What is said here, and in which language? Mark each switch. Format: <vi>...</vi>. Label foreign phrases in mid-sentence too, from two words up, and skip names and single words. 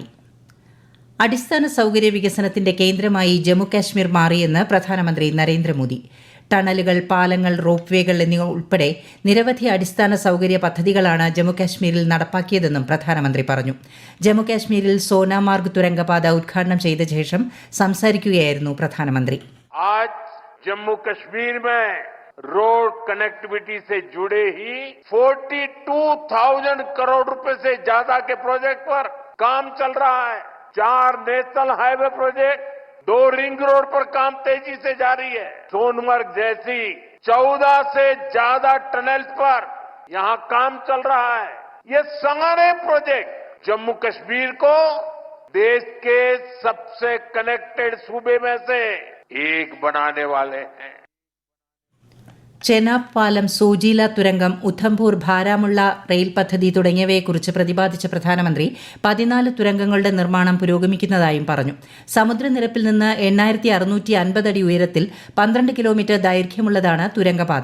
<ml>അടിസ്ഥാന സൌകര്യ വികസനത്തിന്റെ കേന്ദ്രമായി ജമ്മുകാശ്മീർ മാറിയെന്ന് പ്രധാനമന്ത്രി നരേന്ദ്രമോദി. ടണലുകൾ, പാലങ്ങൾ, റോപ്പ് വേകൾ എന്നിവ ഉൾപ്പെടെ നിരവധി അടിസ്ഥാന സൌകര്യ പദ്ധതികളാണ് ജമ്മുകാശ്മീരിൽ നടപ്പാക്കിയതെന്നും പ്രധാനമന്ത്രി പറഞ്ഞു. ജമ്മുകാശ്മീരിൽ സോനാമാർഗ് തുരങ്കപാത ഉദ്ഘാടനം ചെയ്ത ശേഷം സംസാരിക്കുകയായിരുന്നു പ്രധാനമന്ത്രി.</ml> <hi>जम्मू कश्मीर में</hi> <en>road connectivity</en> <hi>से जुड़े ही 42,000 करोड़ रुपए से ज्यादा के प्रोजेक्ट पर काम चल रहा है. 4</hi> <en>national highway project,</en> <hi>2</hi> <en>ring road</en> <hi>पर काम तेजी से जारी है. सोनमर्ग जैसी 14 से ज्यादा टनल्स पर यहां काम चल रहा है. ये सारे प्रोजेक्ट जम्मू कश्मीर को देश के सबसे कनेक्टेड सूबे में से एक बनाने वाले हैं.</hi> <ml>ചെനാബ് പാലം, സോജീല തുരങ്കം, ഉധംപൂർ ബാരാമുള്ള റെയിൽ പദ്ധതി തുടങ്ങിയവയെക്കുറിച്ച് പ്രതിപാദിച്ച പ്രധാനമന്ത്രി 14 തുരങ്കങ്ങളുടെ നിർമ്മാണം പുരോഗമിക്കുന്നതായും പറഞ്ഞു. സമുദ്രനിരപ്പിൽ നിന്ന് 8,650 അടി ഉയരത്തിൽ 12 കിലോമീറ്റർ ദൈർഘ്യമുള്ളതാണ് തുരങ്കപാത.</ml>